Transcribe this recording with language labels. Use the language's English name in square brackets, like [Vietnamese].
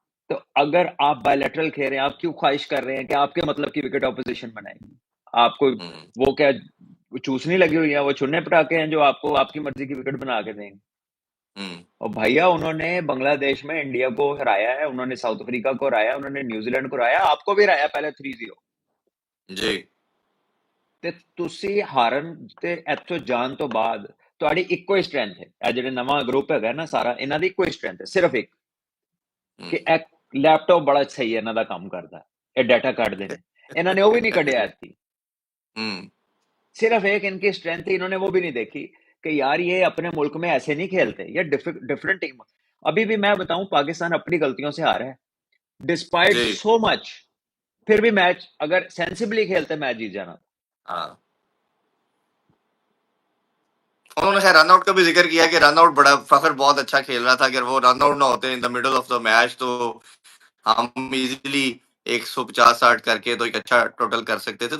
[Hindi] तो अगर आप बायलैटरल खेल रहे हैं, आप क्यों ख्वाहिश कर रहे हैं कि आपके मतलब की विकेट ऑपोजिशन बनाएगी? आपको हम्म। वो क्या चूसनी लगी हुई है? वो चुन्ने पटाखे हैं जो आपको आपकी मर्जी की विकेट बना के देंगे? हम्म। और भैया उन्होंने बांग्लादेश में इंडिया को हराया है, उन्होंने साउथ अफ्रीका को हराया, उन्होंने न्यूजीलैंड को हराया, आपको भी हराया पहले 3-0। जी। [Punjabi] ਤੇ ਤੁਸੀਂ ਹਾਰਨ ਤੇ ਇੱਥੋਂ ਜਾਣ ਤੋਂ ਬਾਅਦ ਤੁਹਾਡੀ ਇੱਕੋ ਹੀ ਸਟਰੈਂਥ ਹੈ। ਇਹ ਜਿਹੜੇ ਨਵਾਂ ਗਰੁੱਪ ਹੈਗਾ ਨਾ ਸਾਰਾ, ਇਹਨਾਂ ਦੀ ਇੱਕੋ ਹੀ ਸਟਰੈਂਥ ਹੈ, ਸਿਰਫ ਇੱਕ, ਕਿ हम्म। ਇਹ ਲੈਪਟਾਪ ਬੜਾ ਸਹੀ ਹੈ ਇਹਨਾਂ ਦਾ ਕੰਮ ਕਰਦਾ, ਇਹ ਡਾਟਾ ਕੱਢਦੇ ਨੇ। ਇਹਨਾਂ ਨੇ ਉਹ ਵੀ [Hindi] नहीं कढ़िया ऐसी। हम्म। सिर्फ एक इनकी स्ट्रेंथ थी, इन्होंने वो भी नहीं देखी कि यार ये अपने मुल्क में ऐसे नहीं खेलते, ये डिफरेंट टीम। अभी भी मैं बताऊं, पाकिस्तान अपनी गलतियों से हारा है डिस्पाइट जी। [English] So much. [Hindi] फिर भी मैच अगर सेंसिबली खेलते मैच जीत जाना। हाँ, उन्होंने खैर रन आउट का भी जिक्र किया कि रन आउट बड़ा फखर बहुत अच्छा खेल रहा था, अगर वो रन आउट ना होते in the middle of the match तो हम इजीली 150-60 करके तो एक अच्छा टोटल कर सकते थे।